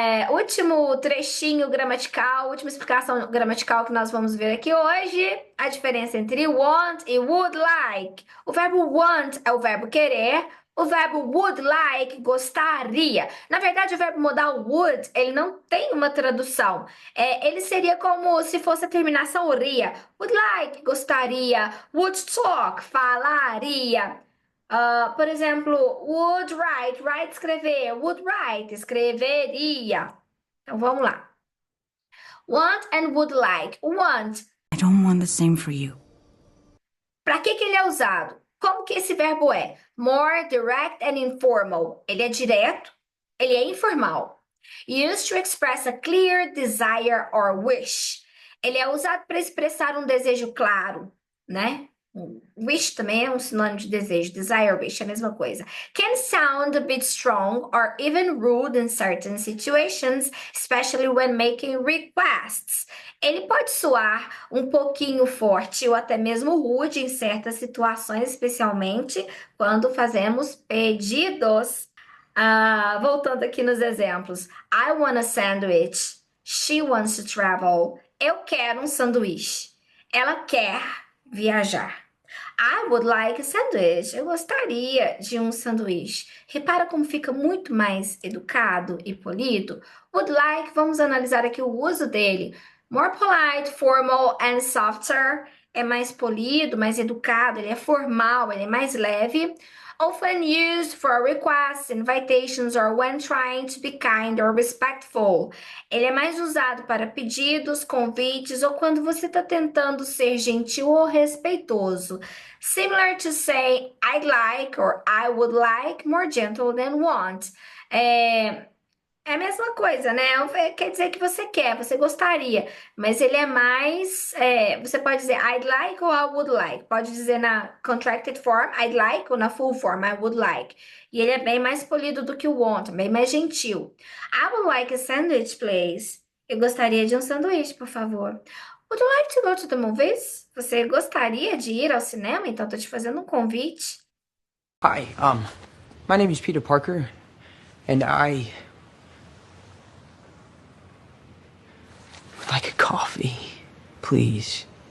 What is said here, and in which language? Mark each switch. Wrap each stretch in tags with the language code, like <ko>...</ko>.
<pt>Último trechinho gramatical, última explicação gramatical que nós vamos ver aqui hoje, a diferença entre want e would like. O verbo want é o verbo querer, o verbo would like, gostaria. Na verdade, o verbo modal would, ele não tem uma tradução. Ele seria como se fosse a terminação ria. Would like, gostaria. Would talk, falaria. Por exemplo, would write, write escrever, would write, escreveria. Então vamos lá.</pt> <en>Want and would like. Want. I don't want the same for you.</en> <pt>Para que ele é usado? Como que esse verbo é?</pt> <en>More direct and informal.</en> <pt>Ele é direto, ele é informal.</pt> <en>Used to express a clear desire or wish.</en> <pt>Ele é usado para expressar um desejo claro, né? Wish também é um sinônimo de desejo. Desire, wish, é a mesma coisa.</pt> <en>Can sound a bit strong or even rude in certain situations, especially when making requests.</en> <pt>Ele pode soar um pouquinho forte ou até mesmo rude em certas situações, especialmente quando fazemos pedidos. Voltando aqui nos exemplos.</pt> <en>I want a sandwich. She wants to travel.</en> <pt>Eu quero um sanduíche. Ela quer viajar.</pt> <en>I would like a sandwich.</en> <pt>Eu gostaria de um sanduíche. Repara como fica muito mais educado e polido. Would like, vamos analisar aqui o uso dele.</pt> <en>More polite, formal and softer.</en> <pt>É mais polido, mais educado, ele é formal, ele é mais leve.</pt> <en>Often used for requests, invitations, or when trying to be kind or respectful.</en> <pt>Ele é mais usado para pedidos, convites ou quando você está tentando ser gentil ou respeitoso.</pt> <en>Similar to say, I'd like or I would like, more gentle than want.</en> <pt>É a mesma coisa, né? Quer dizer que você quer, você gostaria, mas ele é mais. Você pode dizer I'd like ou I would like. Pode dizer na contracted form, I'd like, ou na full form, I would like. E ele é bem mais polido do que o want, bem mais gentil.</pt> <en>I would like a sandwich, please.</en> <pt>Eu gostaria de um sanduíche, por favor.</pt> <en>Would you like to go to the movies?</en> <pt>Você gostaria de ir ao cinema? Então, tô te fazendo um convite.</pt> <en>Hi, my name is Peter Parker, and I would like a coffee, please.</en>